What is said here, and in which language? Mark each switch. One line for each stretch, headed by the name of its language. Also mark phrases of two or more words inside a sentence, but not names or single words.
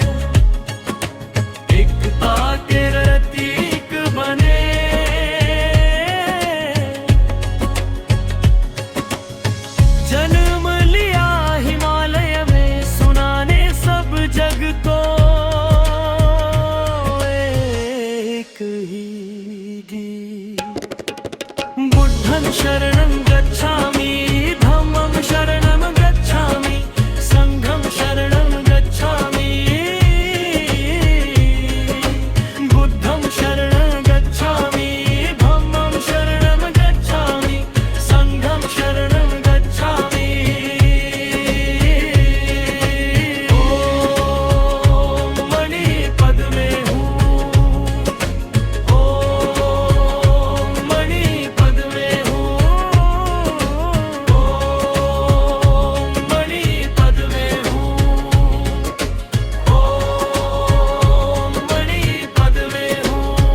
Hindi: एकता के प्रतीक बने, जन्म लिया हिमालय में, सुनाने सब जग को एक ही गीत।
Pali: बुद्धं शरणं गच्छामि, धम्मं शरणं गच्छामि, संघं शरणं गच्छामि। बुद्धं शरणं गच्छामि, धम्मं शरणं गच्छामि, संघं शरणं गच्छामि।
Sanskrit: ओम मणिपद में हूँ, ओम मणिपद में हूँ, ओम मणिपद में हूँ, ओम मणिपद में हूँ।